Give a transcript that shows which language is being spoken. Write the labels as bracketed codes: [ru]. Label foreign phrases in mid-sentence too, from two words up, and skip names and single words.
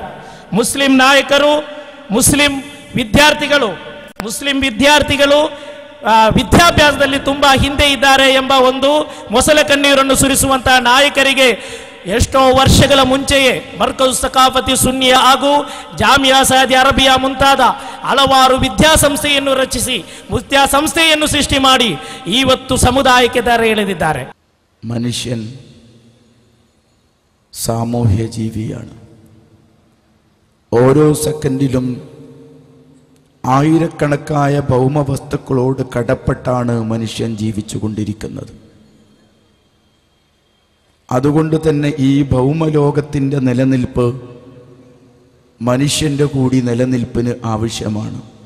[kn] ಮುಸ್ಲಿಂ ನಾಯಕರು, ಮುಸ್ಲಿಂ ವಿದ್ಯಾರ್ಥಿಗಳು ವಿದ್ಯಾಭ್ಯಾಸದಲ್ಲಿ ತುಂಬಾ ಹಿಂದೆ ಇದ್ದಾರೆ ಎಂಬ ಒಂದು ಮೊಸಳೆ ಕಣ್ಣೀರನ್ನು ಸುರಿಸುವಂತಹ ನಾಯಕರಿಗೆ ಎಷ್ಟೋ ವರ್ಷಗಳ ಮುಂಚೆಯೇ ಮರ್ಕಜು ಸಕಾಫತಿ ಸುನ್ನಿಯ ಹಾಗೂ ಜಾಮಿಯಾ ಸೌದಿ ಅರೇಬಿಯಾ ಮುಂತಾದ ಹಲವಾರು ವಿದ್ಯಾಸಂಸ್ಥೆಯನ್ನು ರಚಿಸಿ ವಿದ್ಯಾಸಂಸ್ಥೆಯನ್ನು ಸೃಷ್ಟಿ ಮಾಡಿ ಇವತ್ತು ಸಮುದಾಯಕ್ಕೆ ದಾರಿ ಎಳೆದಿದ್ದಾರೆ. [ml] മനുഷ്യൻ സാമൂഹ്യ ജീവിയാണ്. ഓരോ സെക്കൻഡിലും ആയിരക്കണക്കായ ഭൗമവസ്തുക്കളോട് കടപ്പെട്ടാണ് മനുഷ്യൻ ജീവിച്ചുകൊണ്ടിരിക്കുന്നത്. അതുകൊണ്ട് തന്നെ ഈ ഭൗമലോകത്തിൻ്റെ നിലനിൽപ്പ് മനുഷ്യൻ്റെ കൂടി നിലനിൽപ്പിന് ആവശ്യമാണ്.